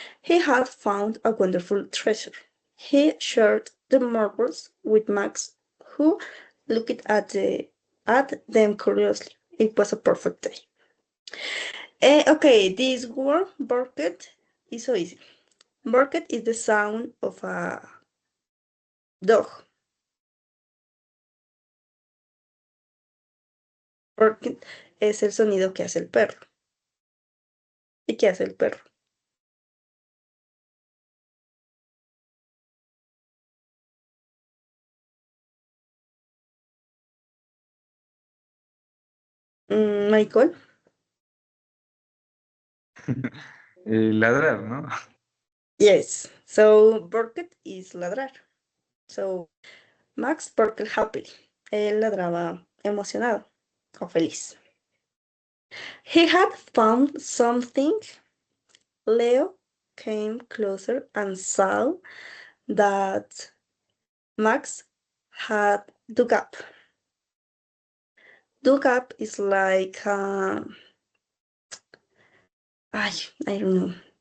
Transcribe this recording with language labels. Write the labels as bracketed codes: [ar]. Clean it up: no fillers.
[en] He had found a wonderful treasure. He shared the marbles with Max, who looked at them curiously. It was a perfect day. Okay, this word, barked, is so easy. Barked is the sound of a dog. [es] Barked es el sonido que hace el perro. ¿Y qué hace el perro? [en] Michael? [es] Ladrar, ¿no? [en] Yes. So, barked is ladrar. So, Max barked happily. [es] Él ladraba emocionado o feliz. [en] He had found something. Leo came closer and saw that Max had dug Look up is like, I don't know.